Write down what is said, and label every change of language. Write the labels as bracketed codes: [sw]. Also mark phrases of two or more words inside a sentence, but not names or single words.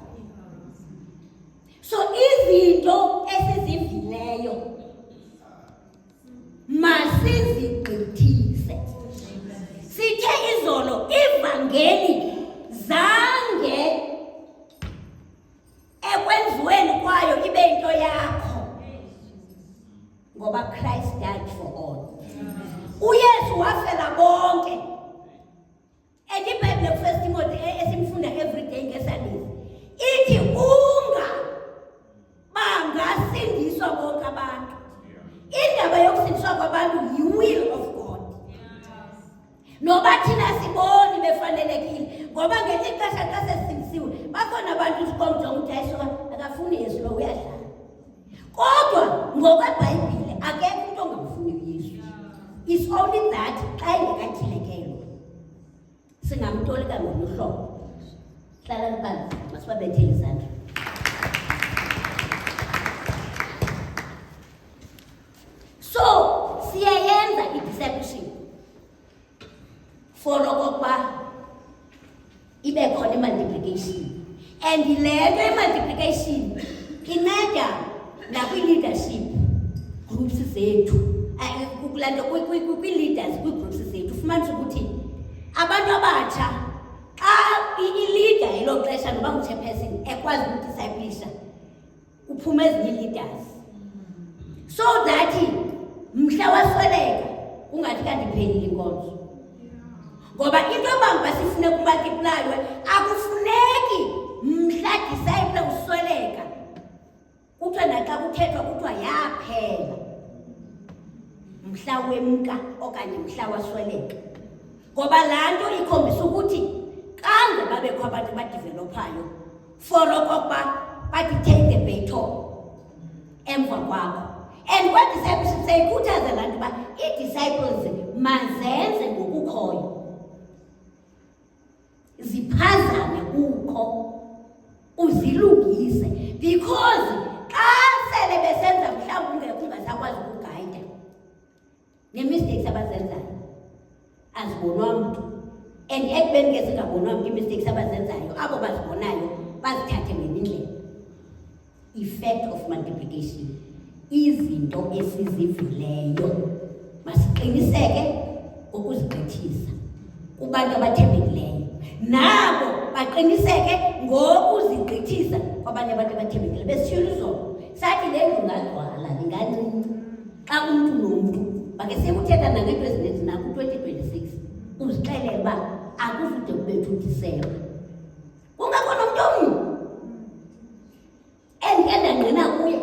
[xh] So izinto esizivileyo masizigqithise. Sithe izolo ivangeli zange ekwenziweni kwayo ibe into yakho, ngoba [en] Christ died for all. [xh] uYesu wafela bonke. And iBhayibhile ku-1 Timothy esimfunda everyday ngesandisi ithi bangasindiswa bonke abantu. Indaba yokusindiswa kwabantu yi- [en] will of God. [xh] Noba thina siboni befanelekile, ngoba ngelinye ixesha xa sesindisiwe bakhona abantu sikomjonga ukuthi ayisuka akafuni Yesu lo uyadlala. Kodwa ngokweBhayibhile akekho umuntu ongamfuni uYesu. [en] It's only that [xh] xa engekathilekelwa singamtolika ngoluhlobo. [zu] Hlala phansi masibabethele izandla. [xh] So siyayenza i-discipleship for okokuba ibe khona i-multiplication, and le nto i-multiplication inceda nakwi- [en] leadership groups [xh] zethu, kulanto kwi-leaders kwi-groups zethu. Ufumanisa ukuthi abantu abatsha xa i-leader elo xesha noba ngu-chairperson ekwazi ukudisayiplisha uphume ezinye ii-leaders, [en] so that [xh] mhla wasweleka ungathi kanti iphelile inkonzo. Ngoba into yoba sifune kumultiplaywe akufuneki mhla disciple usweleka kuthiwa naxa kuthethwa kuthiwa yaphela mhla wemka okanye mhla wasweleka. Ngoba laa nto ikhombisa ukuthi kange babekho abantu badevelophayo for okokuba bathi [en] take the baton [xh] emva kwakho. [en] And what discipleship [xh] sayikhuthaza laa nto uba ii-disciples mazenze ngokukhoyo, ziphazame ukho uzilungise, because xa sele besenza mhlawumbi ungasakwazi ukugayida nee-mistakes abazenzayo azibonwa mntu. And ekubeni ke zingabonwa mntu ii-mistakes abazenzayo, abo bazibonayo bazithathe ngenye indlela. [en] Effect of multiplication, [xh] izinto esizivileyo masiqiniseke ukuzigqithisa kubantu abathembekileyo, nabo baqiniseke ngokuzigqithisa kwabanye abantu abathembekileyo. Besitshilo izolo sathi le ndlu ngagcwala lingancinci xa umntu nomntu bakhe sekuthetha nangeento ezininzi naku-2026 uzixelele uba akuzude kubethu uDisemba kungakho nomntu omnye endike ndangqina kuye.